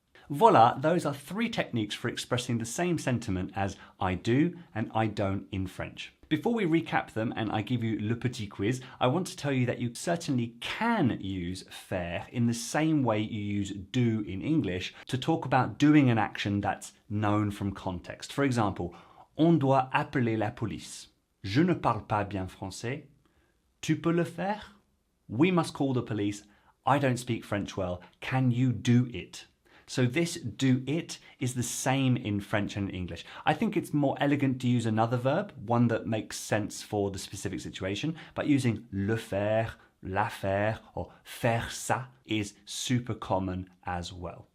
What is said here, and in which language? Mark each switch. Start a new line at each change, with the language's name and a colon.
English: Voila, those are three techniques for expressing the same sentiment as I do and I don't in French. Before we recap them and I give you
French: le petit quiz,
English: I want to tell you that you certainly can use faire in the same way you use do in English to talk about doing an action that's known from context.
French: For example, on doit appeler la police. Je ne parle pas bien français. Tu peux le faire?
English: We must call the police. I don't speak French well. Can you do it? So this do it is the same in French and English. I think it's more elegant to use another verb, one that makes sense for the specific situation, but using
French: le faire, la faire,
English: or
French: faire ça
English: is super common as well.